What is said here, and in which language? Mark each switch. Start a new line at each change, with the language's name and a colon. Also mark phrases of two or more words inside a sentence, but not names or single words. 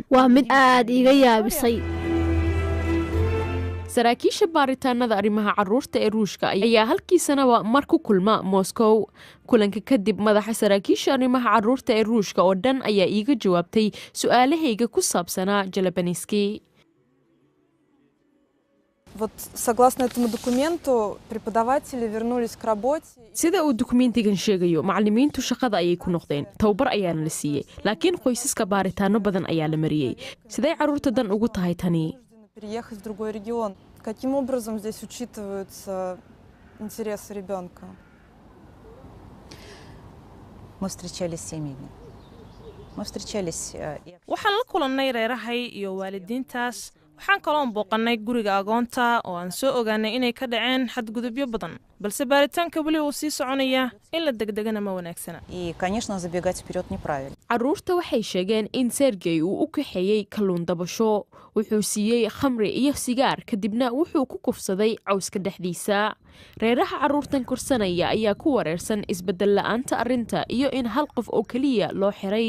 Somali: waa mid aad iiga yaabisay. saraakiisha baaritaanada arrimaha carruurta ee ruushka ayaa halkii sanaba mar ku kulma Moscow. kulanka kadib madaxa saraakiisha arrimaha carruurta ee ruushka oo dhan ayaa iiga jawaabtay su'aalahayga ku saabsanaa Jalabaniski.
Russian: Вот согласно этому документу преподаватели вернулись к работе.
Somali: sida uu dukumeentigan sheegayo macallimiintu shaqada ayay ku noqdeen tababar ayaana la siiyey laakiin qoysaska baaritaano badan ayaa la mariyey siday carruurta dan ugu tahay tani
Russian: Переехать в другой регион. Каким образом здесь учитываются интересы ребенка? Мы встречались с семьями. Мы встречались...
Somali: waxaan la kulannay reerahay iyo waalidiintaas waxaan kaloon booqannay guriga agoonta oo aan soo ogaanay inay ka dhaceen xadgudubyo badan balse baaritaanka weli uu sii soconaya in la degdegana ma wanaagsana.
Russian: И, конечно, забегать вперед неправильно.
Somali: carruurta waxay sheegeen in Sergey uu u kaxeeyey kalluun dabasho wuxuu siiyey khamri iyo sigaar kadibna wuxuu ku kufsaday cawska dhexdiisa. reeraha carruurtan korsanaya ayaa ku wareersan isbedel la'aanta arrinta iyo in hal qof oo kaliya loo xiray.